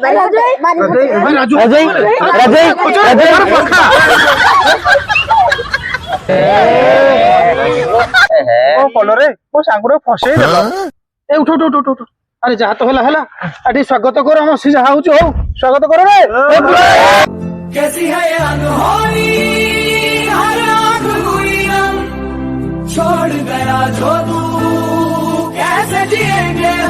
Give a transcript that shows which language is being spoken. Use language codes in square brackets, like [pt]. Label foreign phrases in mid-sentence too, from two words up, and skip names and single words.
[or] କଲରେ ମୋ ସାଙ୍ଗରେ ଫସେଇ ଦେଲା। ଏ ଉଠ। ଆରେ ଯାହା ତ ହେଲା, ଆଠି ସ୍ୱାଗତ କର, ଆମ ସେ ଯାହା ହଉଛି ହଉ, ସ୍ୱାଗତ କର ରେ। [hi] कैसी है अनहोनी हर आँख हुई नम छोड़ गया जो तू कैसे जिएंगे